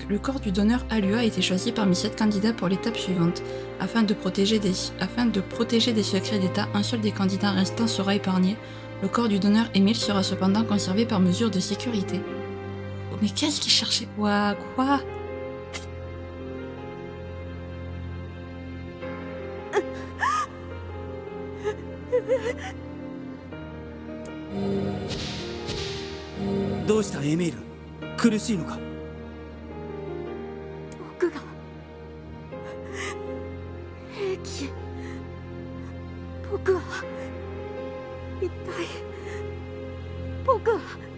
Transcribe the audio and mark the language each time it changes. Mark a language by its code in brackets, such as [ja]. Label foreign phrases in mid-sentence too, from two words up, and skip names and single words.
[fr] Le corps du donneur Alua a été choisi parmi 7 candidats pour l'étape suivante. Afin de protéger des secrets d'État, un seul des candidats restants sera épargné. Le corps du donneur Émile sera cependant conservé par mesure de sécurité. Oh, mais qu'est-ce qu'il cherchait? Ouah, quoi? [ja] どうしたエミール、苦しいのか？僕が兵器、僕は一体僕は